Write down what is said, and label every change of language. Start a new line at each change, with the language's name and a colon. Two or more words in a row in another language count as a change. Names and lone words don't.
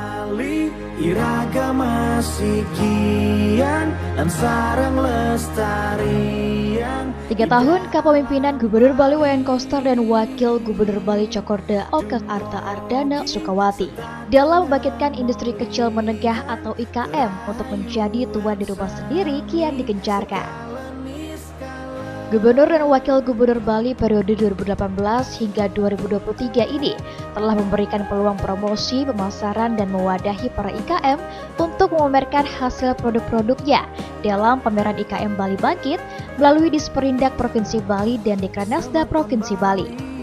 Indonesian: Bali iragama sikian dan sarang lestarian. 3 tahun kepemimpinan Gubernur Bali Wayan Koster dan Wakil Gubernur Bali Cokorda Oka Arta Ardana Sukawati dalam membangkitkan industri kecil menengah atau IKM untuk menjadi tuan di rumah sendiri kian digencarkan. Gubernur dan Wakil Gubernur Bali periode 2018 hingga 2023 ini telah memberikan peluang promosi, pemasaran, dan mewadahi para IKM untuk memamerkan hasil produk-produknya dalam pameran IKM Bali Bangkit melalui Disperindak Provinsi Bali dan Dekranasda Provinsi Bali.